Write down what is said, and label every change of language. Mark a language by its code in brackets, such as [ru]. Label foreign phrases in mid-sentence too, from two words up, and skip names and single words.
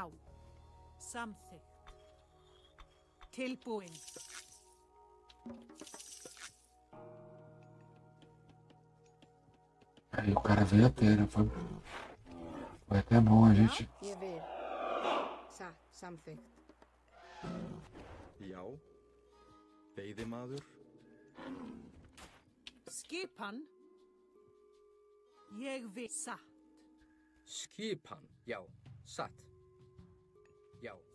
[is] Samþykkt. Tilbúin. [pt] Aí o cara veio até, né? Foi até bom a gente. [is] Ég vil. Satt. Samþykkt. Já. Veiðimaður. Skipan. Ég vil. Satt. Skipan. Já. Satt. Já.